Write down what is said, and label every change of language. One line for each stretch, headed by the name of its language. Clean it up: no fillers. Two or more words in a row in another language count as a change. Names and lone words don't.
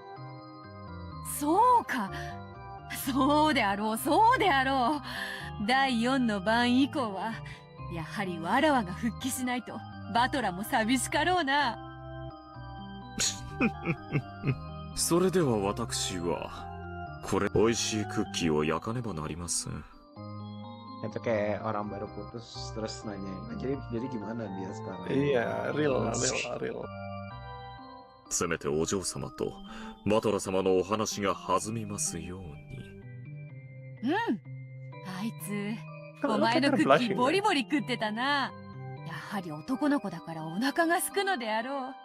Japanese: そうか、そうであろう、そうであろう。第4の晩以降はやはりわらわが復帰しないとバトラも寂しかろうな。それでは私はこれ美味しいクッキーを焼かねばなりません。
Indonesian: Itu kayak orang baru putus terus nanya, jadi gimana dia sekarang? Iya, real.
Japanese: せめてお嬢様とバトラ様のお話が弾みますように。あいつお前のクッキーボリボリ食ってたな。やはり男の子だからお腹が空くのであろう。